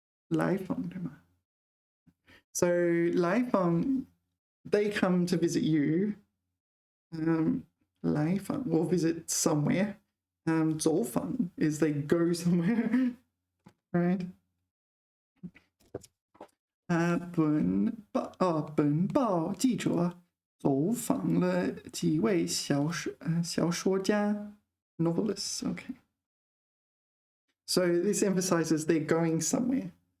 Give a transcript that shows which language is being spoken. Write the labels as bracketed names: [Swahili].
[English] 来访, so 来访, they come to visit you. 来访 or visit somewhere. 走访 is they go somewhere, right? [Chinese] 本报记者走访了几位小说家 novelists. [English] Okay. So this emphasizes they're going somewhere.